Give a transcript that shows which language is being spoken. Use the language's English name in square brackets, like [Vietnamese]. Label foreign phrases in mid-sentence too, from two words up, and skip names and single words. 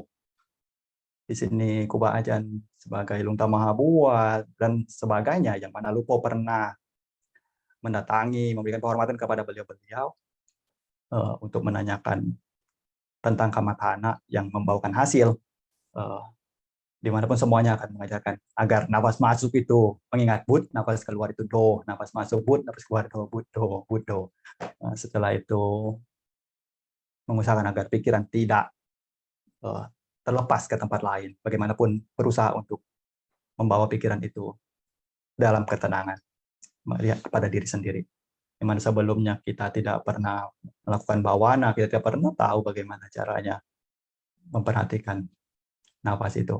[Indonesian] Di sini Kuba Ajan sebagai Lungta Mahabua dan sebagainya, yang mana Lupo pernah mendatangi, memberikan penghormatan kepada beliau-beliau untuk menanyakan tentang kamathana yang membawakan hasil. Dimanapun semuanya akan mengajarkan agar nafas masuk itu mengingat bud, nafas keluar itu do, nafas masuk bud, nafas keluar do, [Pali] buddho, buddho. [Indonesian] Setelah itu mengusahakan agar pikiran tidak terlepas ke tempat lain, bagaimanapun berusaha untuk membawa pikiran itu dalam ketenangan, melihat kepada diri sendiri. Di mana sebelumnya kita tidak pernah melakukan bawana, kita tidak pernah tahu bagaimana caranya memperhatikan nafas itu.